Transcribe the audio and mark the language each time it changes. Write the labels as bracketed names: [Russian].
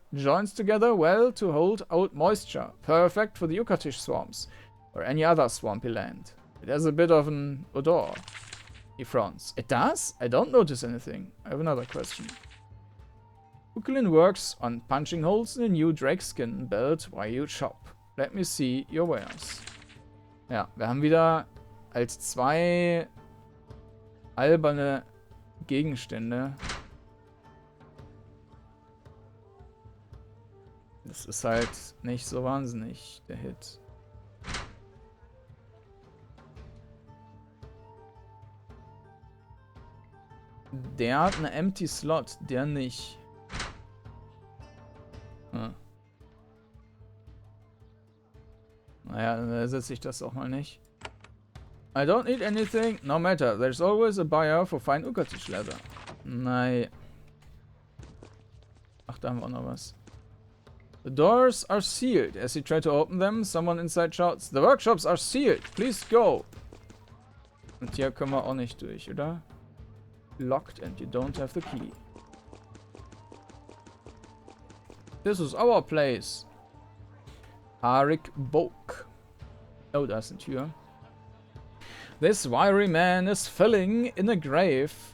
[English] Joins together well to hold out moisture, perfect for the Ukatish swamps, or any other swampy land. It has a bit of an odor. He frowns. It does? I don't notice anything. I have another question. Ukulin works on punching holes in a new drakeskin belt while you shop. Let me see your wares. [German] Ja, wir haben wieder als 2 alberne Gegenstände. Das ist halt nicht so wahnsinnig, der Hit. Der hat eine Empty Slot, der nicht. Hm. Naja, dann ersetze ich das auch mal nicht. [English] I don't need anything, no matter. There's always a buyer for fine Ukatish leather. [German] Nein. Ach, da haben wir auch noch was. [English] The doors are sealed. As you try to open them, someone inside shouts, the workshops are sealed. Please go. [German] Und hier können wir auch nicht durch, oder? [English] Locked and you don't have the key. This is our place. Arik Bok. [German] Oh, da ist eine Tür. [English] This wiry man is filling in a grave.